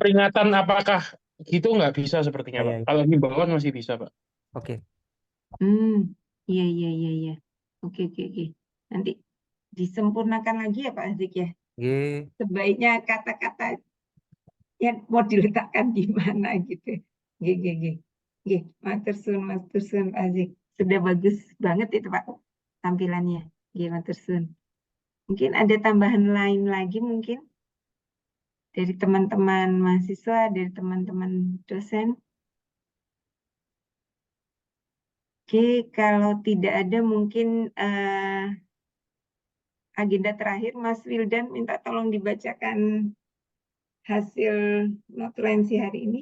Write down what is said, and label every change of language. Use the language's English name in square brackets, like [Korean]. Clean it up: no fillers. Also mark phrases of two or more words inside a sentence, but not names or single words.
[Indonesian] peringatan apakah gitu nggak bisa sepertinya Ya, Pak. ya, ya. Kalau himbauan masih bisa Pak. Oke. Iya, iya, iya, iya. Oke, oke, oke. Nanti disempurnakan lagi ya Pak Azik ya. Ye. Sebaiknya kata-kata yang mau diletakkan di mana gitu. [Javanese] Nggih. Matur suwun Pak Azik. [Indonesian] Sudah bagus banget itu Pak tampilannya. [Javanese] Nggih, matur suwun. [Indonesian] Mungkin ada tambahan lain lagi mungkin dari teman-teman mahasiswa, dari teman-teman dosen. Oke, kalau tidak ada mungkin agenda terakhir Mas Wildan minta tolong dibacakan hasil notulensi hari ini.